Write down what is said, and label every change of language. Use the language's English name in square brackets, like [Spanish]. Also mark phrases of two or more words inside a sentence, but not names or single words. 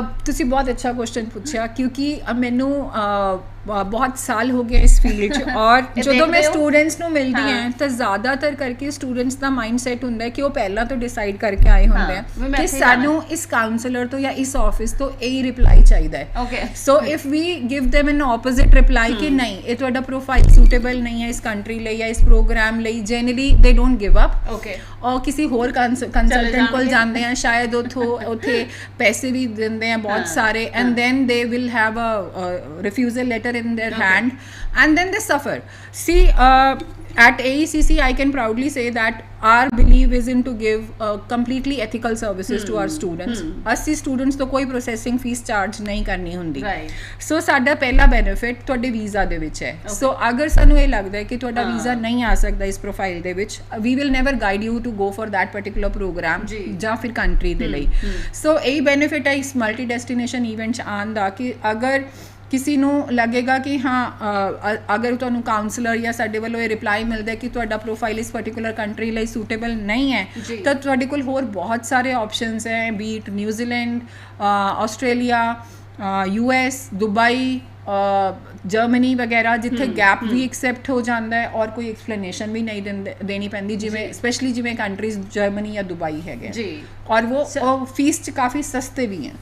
[Punjabi] ਤੁਸੀਂ ਬਹੁਤ ਅੱਛਾ ਕੁਐਸਚਨ ਪੁੱਛਿਆ ਕਿਉਂਕਿ ਮੈਨੂੰ ਬਹੁਤ ਸਾਲ ਹੋ ਗਏ ਇਸ ਫੀਲਡ 'ਚ ਔਰ ਜਦੋਂ ਮੈਂ ਸਟੂਡੈਂਟਸ ਨੂੰ ਮਿਲਦੀ ਹਾਂ ਤਾਂ ਜ਼ਿਆਦਾਤਰ ਕਰਕੇ ਸਟੂਡੈਂਟਸ ਦਾ [English] mind set [Punjabi] ਹੁੰਦਾ ਹੈ ਕਿ ਉਹ ਪਹਿਲਾਂ ਤੋਂ ਡਿਸਾਈਡ ਕਰਕੇ ਆਏ ਹੁੰਦੇ ਆ ਕਿ ਸਾਨੂੰ ਇਸ ਕਾਉਂਸਲਰ ਤੋਂ ਜਾਂ ਇਸ ਆਫਿਸ ਤੋਂ ਇਹ ਰਿਪਲਾਈ ਚਾਹੀਦਾ ਹੈ। [English] so if we give them an opposite reply [Punjabi] ਕਿ ਨਹੀਂ ਇਹ ਤੁਹਾਡਾ ਪ੍ਰੋਫਾਈਲ ਸੂਟੇਬਲ ਨਹੀਂ ਹੈ ਇਸ ਕੰਟਰੀ ਲਈ ਜਾਂ ਇਸ ਪ੍ਰੋਗਰਾਮ ਲਈ, [English] generally they don't give up [Punjabi] ਔਰ ਕਿਸੇ ਹੋਰ ਕੰਸਲਟੈਂਟ ਕੋਲ ਜਾਂਦੇ ਆ, ਸ਼ਾਇਦ ਉੱਥੇ ਪੈਸੇ ਵੀ ਦਿੰਦੇ ਆ ਬਹੁਤ ਸਾਰੇ [English] and then they will have a refusal letter in their hand and then they suffer. See at AECC I can proudly say that our belief is in to give completely ethical services to our students. [Punjabi] ਅਸੀਂ ਸਟੂਡੈਂਟਸ ਤੋਂ ਕੋਈ [English] processing fee charge [Punjabi] ਨਹੀਂ ਕਰਨੀ ਹੁੰਦੀ। ਸੋ ਸਾਡਾ ਪਹਿਲਾ ਬੈਨੀਫਿਟ ਤੁਹਾਡੇ ਵੀਜ਼ਾ ਦੇ ਵਿੱਚ ਹੈ। ਸੋ ਅਗਰ ਸਾਨੂੰ ਇਹ ਲੱਗਦਾ ਹੈ ਕਿ ਤੁਹਾਡਾ ਵੀਜ਼ਾ ਨਹੀਂ ਆ ਸਕਦਾ ਇਸ ਪ੍ਰੋਫਾਈਲ ਦੇ ਵਿੱਚ, [English] we will never guide you to go for that particular program [Punjabi] ਜਾਂ ਫਿਰ ਕੰਟਰੀ ਦੇ ਲਈ। ਸੋ ਇਹ ਬੈਨੀਫਿਟ ਹੈ ਇਸ [English] multi destination event [Punjabi] 'ਚ ਆਉਣ ਦਾ ਕਿ ਅਗਰ ਕਿਸੇ ਨੂੰ ਲੱਗੇਗਾ ਕਿ ਹਾਂ ਅਗਰ ਤੁਹਾਨੂੰ ਕਾਉਂਸਲਰ ਜਾਂ ਸਾਡੇ ਵੱਲੋਂ ਇਹ ਰਿਪਲਾਈ ਮਿਲਦਾ ਕਿ ਤੁਹਾਡਾ ਪ੍ਰੋਫਾਈਲ ਇਸ [English] particular country [Punjabi] ਲਈ ਸੂਟੇਬਲ ਨਹੀਂ ਹੈ ਤਾਂ ਤੁਹਾਡੇ ਕੋਲ ਹੋਰ ਬਹੁਤ ਸਾਰੇ ਆਪਸ਼ਨਸ ਹੈ, ਬੀਟ ਨਿਊਜ਼ੀਲੈਂਡ, ਆਸਟ੍ਰੇਲੀਆ, US, ਦੁਬਈ, ਜਰਮਨੀ ਵਗੈਰਾ, ਜਿੱਥੇ ਗੈਪ ਵੀ ਐਕਸੈਪਟ ਹੋ ਜਾਂਦਾ ਹੈ ਔਰ ਕੋਈ ਐਕਸਪਲੇਨੇਸ਼ਨ ਵੀ ਨਹੀਂ ਦੇਣੀ ਪੈਂਦੀ, ਜਿਵੇਂ ਸਪੈਸ਼ਲੀ ਜਿਵੇਂ ਕੰਟਰੀਜ਼ ਜਰਮਨੀ ਜਾਂ ਦੁਬਈ ਹੈਗੇ ਜੀ ਔਰ ਉਹ ਫੀਸ 'ਚ ਕਾਫੀ ਸਸਤੇ ਵੀ ਹੈ